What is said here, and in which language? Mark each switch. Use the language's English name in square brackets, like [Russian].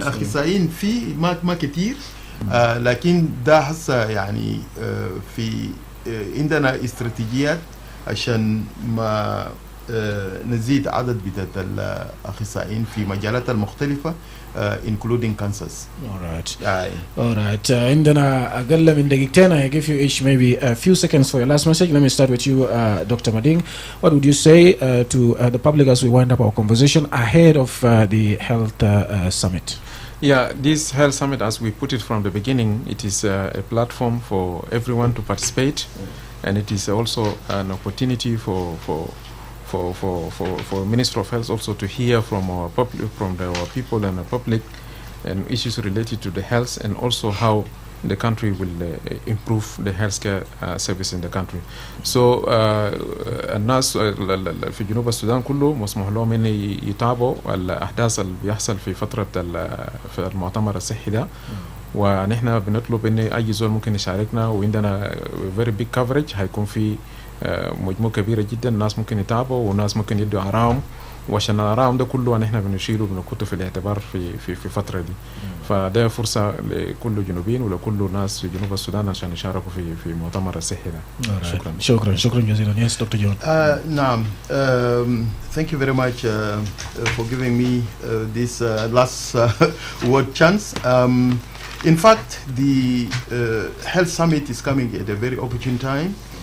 [Arabic] أخصائيين في ما كتير، لكن ده هسه يعني في عندنا استراتيجيات عشان ما نزيد عدد بتاعت الأخصائيين في مجالات المختلفة [English] including cancers. [Arabic] Alright. عندنا أقل من دقيقتين. [English] I give you each maybe a few seconds for your last message. Let me start with you, Dr. Mading. What would you say to the public as we wind up our conversation ahead of the Health Summit? Yeah, this Health Summit, as we put it from the beginning, it is a platform for everyone to participate, and it is also an opportunity for Minister of Health also to hear from our people and the public and issues related to the health, and also how the country will improve the healthcare service in the country. [Arabic] So الناس في جنوب السودان كله مسموح لهم ان يتابعوا الاحداث اللي بيحصل في فتره في المؤتمر الصحي ده، ونحن بنطلب ان اي زول ممكن يشاركنا، وعندنا [English] very big coverage. [Arabic] هيكون في مجموعة كبيرة جدا، الناس ممكن يتابعوا وناس ممكن يدوا آراءهم، وعشان آراءهم ده كله نحن بنشيله وبنحطه في الاعتبار في الفترة دي. فده فرصة لكل جنوبين ولكل ناس في جنوب السودان عشان يشاركوا في مؤتمر الصحي ده. شكرا جزيلا. [English] Yes, Dr. John. [Arabic] نعم. [English] Thank you very much for giving me this last word chance. In fact, the Health Summit is coming at a very opportune time.